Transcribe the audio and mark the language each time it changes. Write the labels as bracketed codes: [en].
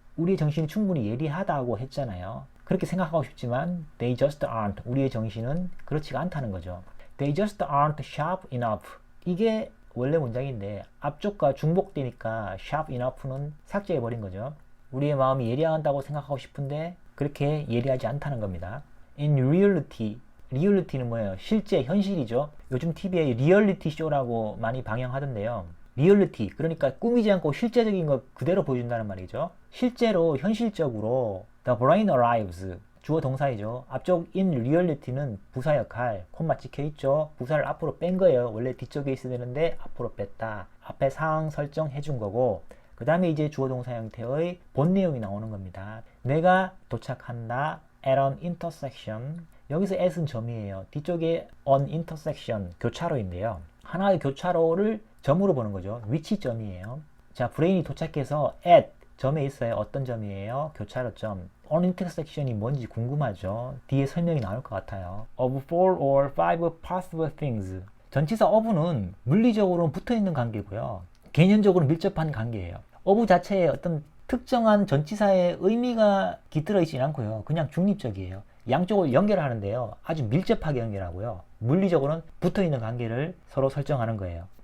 [ko] 우리의 정신이 충분히 예리하다고 했잖아요. 그렇게 생각하고 싶지만 [en] they just aren't. [ko] 우리의 정신은 그렇지가 않다는 거죠. [en] They just aren't sharp enough. [ko] 이게 원래 문장인데 앞쪽과 중복되니까 sharp enough는 삭제해버린 거죠. 우리의 마음이 예리하다고 생각하고 싶은데 그렇게 예리하지 않다는 겁니다. [en] In reality. [ko] reality는 뭐예요? 실제, 현실이죠. 요즘 TV에 리얼리티 쇼라고 많이 방영하던데요. 리얼리티, 그러니까 꾸미지 않고 실제적인 거 그대로 보여준다는 말이죠. 실제로, 현실적으로 [en] The brain arrives. [ko] 주어 동사이죠. 앞쪽 in reality는 부사 역할, 콤마 찍혀있죠. 부사를 앞으로 뺀 거예요. 원래 뒤쪽에 있어야 되는데 앞으로 뺐다. 앞에 상황 설정해 준 거고, 그 다음에 이제 주어 동사 형태의 본 내용이 나오는 겁니다. 내가 도착한다. [en] At an intersection. [ko] 여기서 at은 점이에요. 뒤쪽에 on intersection, 교차로인데요. 하나의 교차로를 점으로 보는 거죠. 위치점이에요. 자, 브레인이 도착해서 at 점에 있어요. 어떤 점이에요? 교차로점. on intersection이 뭔지 궁금하죠? 뒤에 설명이 나올 것 같아요. [en] of four or five possible things. [ko] 전치사 of는 물리적으로 붙어있는 관계고요. 개념적으로 밀접한 관계예요. of 자체에 어떤 특정한 전치사의 의미가 깃들어 있지 않고요. 그냥 중립적이에요. 양쪽을 연결하는데요. 아주 밀접하게 연결하고요. 물리적으로는 붙어있는 관계를 서로 설정하는 거예요.